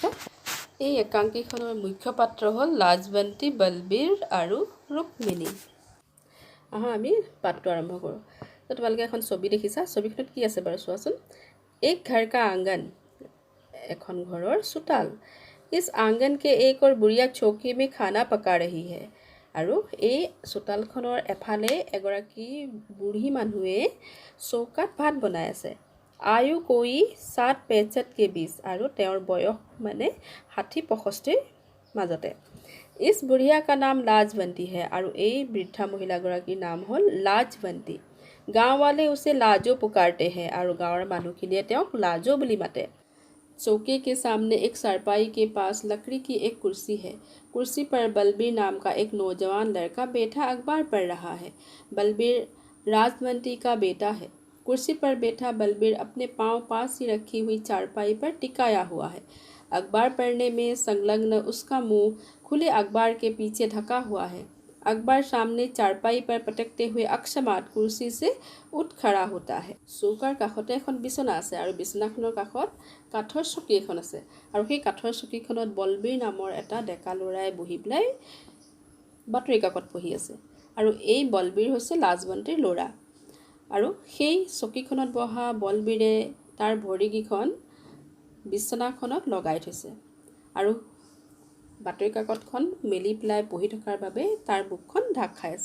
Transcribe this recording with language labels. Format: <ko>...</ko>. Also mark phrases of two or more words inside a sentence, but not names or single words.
<as>এই একাংকিখনৰ মুখ্য পাত্ৰ হ'ল লাজৱন্তী, বলবীৰ আৰু ৰুক্মিণী। আমি পাঠটো আৰম্ভ কৰোঁ। তো তোমালোকে এখন ছবি দেখিছা। ছবিখনত কি আছে বাৰু চোৱাচোন।</as> <hi>एक घर का आंगन,</hi> <as>এখন ঘৰৰ চোতাল।</as> <hi>इस आंगन के एक और बुढ़िया चौकी में खाना पका रही है।</hi> <as>আৰু এই চোতালখনৰ এফালে এগৰাকী বুঢ়ী মানুহে চৌকাত ভাত বনাই আছে।</as> <hi>आयु कोई 60-65 के बीच,</hi> <as>আৰু তেওঁৰ বয়স মানে 60-65 মাজতে।</as> <hi>इस बुढ़िया का नाम लाजवंती है,</hi> <as>আৰু এই বৃদ্ধা মহিলাগৰাকীৰ নাম হ'ল লাজৱন্তী।</as> <hi>गाँव वाले उसे लाजो पुकारते हैं, और</hi> <as>গাঁৱৰ মানুহখিনিয়ে তেওঁক লাজো বুলি মাতে।</as> <hi>चौके के सामने एक चारपाई के पास लकड़ी की एक कुर्सी है। कुर्सी पर बलबीर नाम का एक नौजवान लड़का बैठा अखबार पढ़ रहा है। बलबीर लाजवंती का बेटा है। कुर्सी पर बैठा बलबीर अपने पाँव पास ही रखी हुई चारपाई पर टिकाया हुआ है। अखबार पढ़ने में संलग्न उसका मुंह खुले अखबार के पीछे ढका हुआ है। अखबार सामने चारपाई पर पटकते हुए अक्षमात कुर्सी से उठ खड़ा होता है।</hi> <as>চৌকাৰ কাষতে এখন বিচনা আছে, আৰু বিচনাখনৰ কাষত কাঠৰ চকী এখন আছে, আৰু সেই কাঠৰ চকীখনত বলবীৰ নামৰ এটা ডেকা ল'ৰাই বহি পেলাই বাতৰি কাকত পঢ়ি আছে। আৰু এই বলবীৰ হৈছে লাজৱন্তীৰ ল'ৰা। আৰু সেই চকীখনত বহা বলবীৰে তাৰ ভৰিকেইখন বিচনাখনত লগাই থৈছে, আৰু বাতৰি কাকতখন মেলি পেলাই পঢ়ি থকাৰ বাবে তাৰ বুকখন ঢাক খাই আছে।</as>